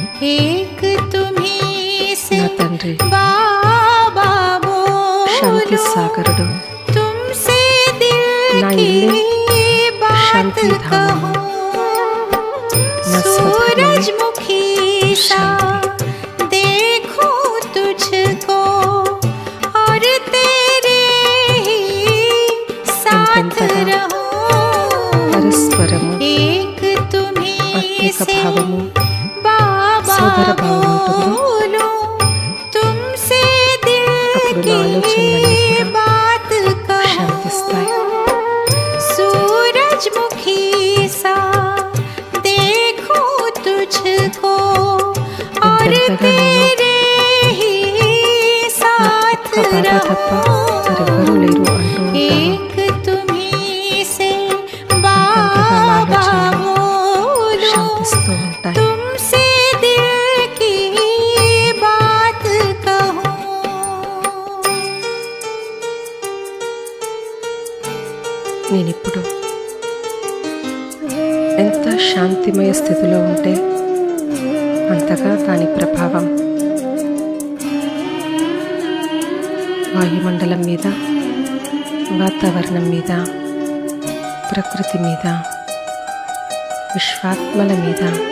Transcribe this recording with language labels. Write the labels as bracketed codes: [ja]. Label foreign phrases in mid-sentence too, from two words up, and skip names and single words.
[hi] एक तुम्हीं से [te] నా తండ్రి [hi] बाबा [te] శాంతి [hi] बोलो, [te] సాగరుడు, [hi] तुमसे दिल [te] నా [hi] की [te] ఇల్లే [hi] बात [te] శాంతి ధామము, [hi] कहूँ। [te] నా స్వధర్మమే [hi] सूरजमुखी सा देखूं तुझको और तेरे ही साथ [te] ఎంతెంతగా [hi] रहूं। [te] పరస్పరము [hi] एक तुम्हीं [te] ఆత్మిక [hi] से [te] భావము, [hi] बाबा [te] సోదర భావం ఉంటుందో [hi] बोलो, तुमसे दिल [te] అప్పుడు నా [hi] की [te] ఆలోచనలన్నీ కూడా [hi] बात कहूँ। [te] శాంతిస్తాయి. [hi] सूरजमुखी सा देखूं तुझको और [te] ఎంతెంతగా నేను [hi] तेरे ही साथ [te] ఒక్క బాబా తప్ప మరెవ్వరూ లేరు అంటూ ఉంటాను. [hi] एक तुम्हीं से [te] అంతగా నా [hi] बाबा [te] ఆలోచనలు [hi] बोलो, [te] శాంతిస్తూ ఉంటాయి. [hi] तुमसे दिल की बात कहूँ। [te] నేనిప్పుడు ఎంత శాంతిమయ స్థితిలో ఉంటే అంతగా దాని ప్రభావం వాయుమండలం మీద, వాతావరణం మీద, ప్రకృతి మీద, విశ్వాత్మల మీద